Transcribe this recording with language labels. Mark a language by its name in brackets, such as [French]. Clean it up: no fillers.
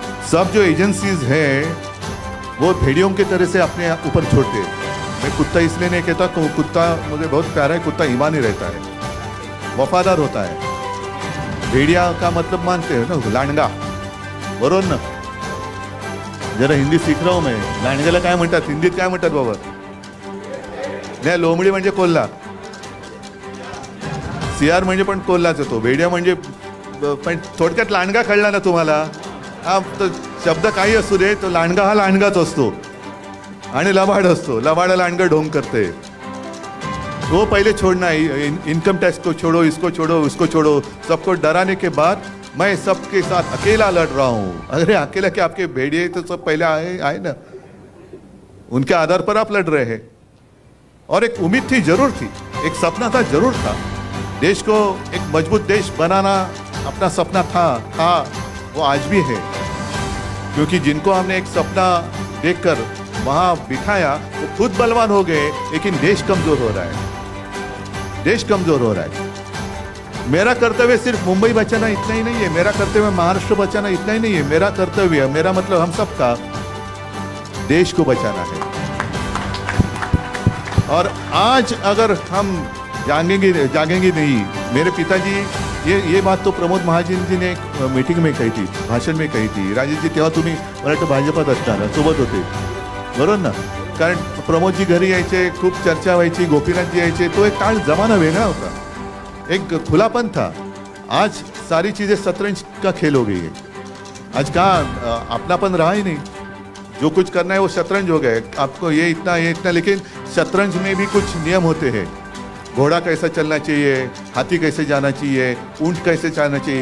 [Hindi] सब जो एजेंसीज है वो भेड़ियों की तरह से अपने ऊपर छोड़ते हैं। मैं कुत्ता इसलिए नहीं कहता, कुत्ता मुझे बहुत प्यारा है। कुत्ता ईमानी रहता है, वफादार होता है। भेड़िया का मतलब मानते हो ना, [Marathi] लांडगा, बरोबर ना? [Hindi] जरा हिंदी सीख रहा हूं मैं। लांडग्याला काय म्हणतात हिंदीत? [Marathi] काय म्हणतात बाबा? नाही, लोमडी म्हणजे कोल्हा। CR म्हणजे पण कोल्हाच येतो, भेडिया म्हणजे पण थोडक्यात लांडगा कळला ना तुम्हाला. हा तो शब्द काही असू दे, तो लांडगा हा लांडगाच असतो आणि लबाड असतो. लबाडा लांडगा ढोंग करते. [Hindi] वो पहले छोड़ना है, इनकम टैक्स को छोड़ो, इसको छोड़ो, उसको छोड़ो, सबको डराने के बाद मैं सबके साथ अकेला लड़ रहा हूँ. अरे अकेला क्या, आपके भेड़िए तो सब पहले आए ना, उनके आधार पर आप लड़ रहे हैं. और एक उम्मीद थी, जरूर थी, एक सपना था, जरूर था. देश को एक मजबूत देश बनाना अपना सपना था, वो आज भी है. क्योंकि जिनको हमने एक सपना देखकर वहाँ बिठाया वो खुद बलवान हो गए, लेकिन देश कमजोर हो रहा है. देश कमजोर हो रहा है. मेरा कर्तव्य सिर्फ मुंबई बचाना इतना ही नहीं है, मेरा कर्तव्य महाराष्ट्र बचाना इतना ही नहीं है. मेरा कर्तव्य, मेरा मतलब हम सबका देश को बचाना है. और आज अगर हम जागेंगे नहीं, मेरे पिताजी ये बात तो प्रमोद महाजन जी ने एक मीटिंग में कही थी, भाषण में कही थी. [Marathi] राजेश जी तेव्हा तुम्ही मला वाटतं भाजपात असताना सोबत होते, बरोबर ना. कारण प्रमोदजी घरी यायचे, खूप चर्चा व्हायची, गोपीनाथजी यायचे. तो एक काळ जमाना वेगळा होता, [Hindi] एक खुलापन था. आज सारी चीज़ें शतरंज का खेल हो गई है. आज कहाँ अपनापन रहा ही नहीं. जो कुछ करना है वो शतरंज हो गया. आपको ये इतना, लेकिन शतरंज में भी कुछ नियम होते हैं. घोड़ा कैसा चलना चाहिए, हाथी कैसे जाना चाहिए, ऊंट कैसे चलना चाहिए.